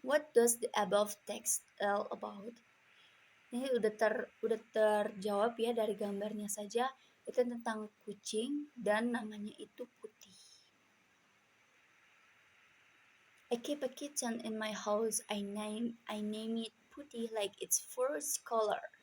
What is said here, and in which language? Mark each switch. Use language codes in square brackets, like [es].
[en] What does the above text tell about? [id] Ini udah terjawab ya dari gambarnya saja. Itu tentang kucing dan namanya itu Putih. [en] I keep a kitten in my house. I name it Putih like its fur's color.